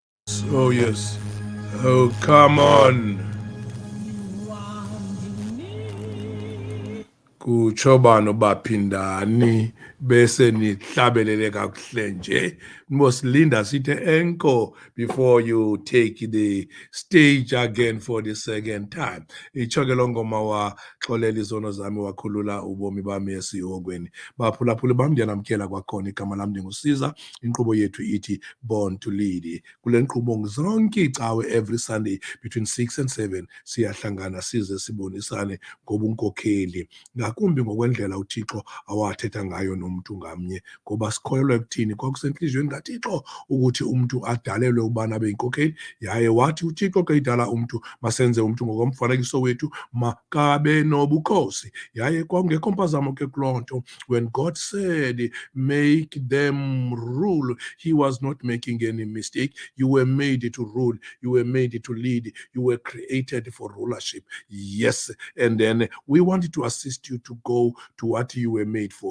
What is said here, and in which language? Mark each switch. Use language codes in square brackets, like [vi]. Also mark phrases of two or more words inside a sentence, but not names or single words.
[en] Oh yes. Oh come on. [xh] Kutsho bani baphindani bese nihlabelele kakuhle nje mosilinda sithe enko [en] before you take the stage again for the second time. [xh] Itsho ke lo ngoma waxolela izono zami wakhulula ubomi bami esihokweni. Baphulaphuli bam ndiyanamkela kwakhona, igama lam ndingusiza. Inkqubo yethu ithi Born to Lead. Kule nkqubo zonke icawe [en] every Sunday between 6 and 7 [xh] siyahlangana size sibonisane ngobunkokheli, ngakumbi ngokwendlela uThixo awathetha ngayo nomntu ngamnye, ngoba sikholelwa ekuthini kwakusentliziyweni kaThixo ukuthi umntu adalelwe ubana abe yinkokheli, yaye wathi uThixo ke idala umntu masenze umntu ngokomfanekiso wethu makabe nobukhosi. Yaye kwakungekho mpazamo ke kuloo nto. [en] When God said make them rule, he was not making any mistake. You were made to rule, you were made to lead, you were created for rulership. Yes, and then we wanted to assist you to go to what you were made for.